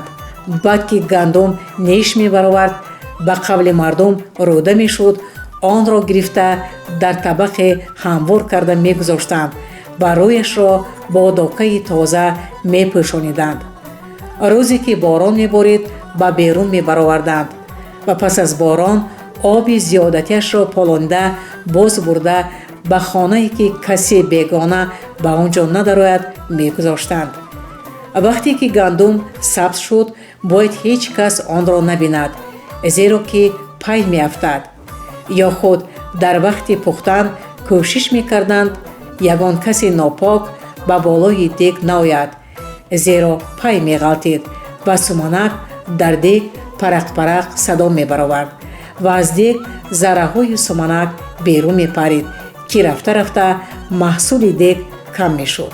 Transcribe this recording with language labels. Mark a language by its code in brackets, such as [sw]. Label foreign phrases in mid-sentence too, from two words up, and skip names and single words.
[tg] баъд ки гандум неш мебаровард ба қабл мардум рӯда мешуд, онро гирифта дар табақ ҳамвор карда мегузоштанд ва рӯяшро бо докаи тоза мепӯшониданд. рӯзе ки борон меборид ба берун мебароварданд ва пас аз борон оби зиёдатиашро полонда боз бурда ба хонае ки касе бегона ба он ҷо надорад мегузоштанд. вақте ки гандум сабз шуд, бояд ҳеҷ кас онро набинад, зеро ки пай меафтад. ё худ дар вақти пухтан кӯшиш мекарданд ягон каси нопок ба болои дег наояд, зеро пай меғалтид ва суманак дар дег парақ-парақ садо мебаровард ва аз дег зарраҳои суманак берун мепарид, ки рафта-рафта маҳсули дег кам мешуд.